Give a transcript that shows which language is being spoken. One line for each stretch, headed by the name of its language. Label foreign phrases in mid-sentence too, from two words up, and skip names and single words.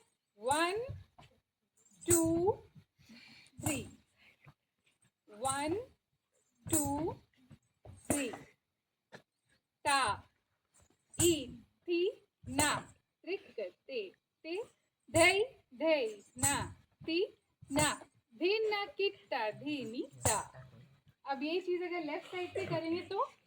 Hindi: 1 2 3, 1 2 3, ता ई थी ना, त्रिक ते ते धै धै ना, ती ना, धिन ना, किट्टा धीनी ता। अब ये चीज अगर
English: left side
Hindi: से करेंगे तो